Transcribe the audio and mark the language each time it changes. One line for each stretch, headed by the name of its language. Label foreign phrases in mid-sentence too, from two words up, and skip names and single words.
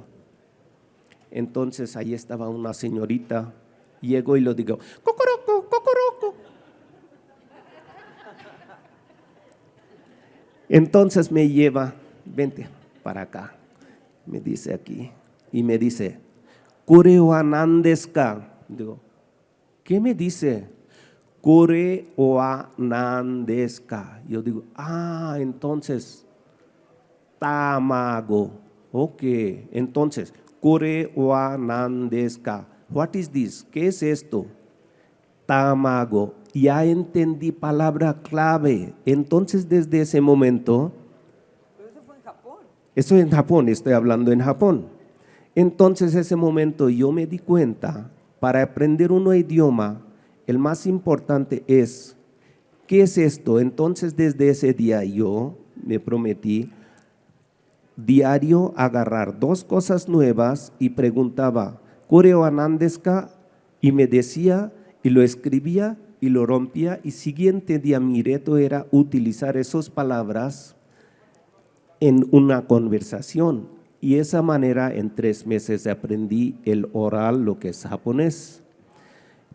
Spanish: Entonces ahí estaba una señorita, llego y lo digo, cocoroco, cocoroco. Entonces me lleva, vente para acá, me dice aquí, y me dice,
Japanese: これは何ですか?
Spanish: Digo, ¿qué me dice?
Japanese: これは何ですか?
Spanish: Yo digo, entonces, tamago, ok, entonces,
Japanese: これは何ですか?
English: What is this?
Spanish: ¿Qué es esto? Tamago. Ya entendí palabra clave. Entonces, desde ese momento… Pero eso fue en Japón. Eso en Japón, estoy hablando en Japón. Entonces, ese momento yo me di cuenta, para aprender un idioma, el más importante es, ¿qué es esto? Entonces, desde ese día yo me prometí diario agarrar 2 cosas nuevas y preguntaba,
Japanese: ¿これは何ですか?
Spanish: Y me decía, y lo escribía y lo rompía, y siguiente día mi reto era utilizar esas palabras en una conversación, y esa manera en 3 meses aprendí el oral, lo que es japonés.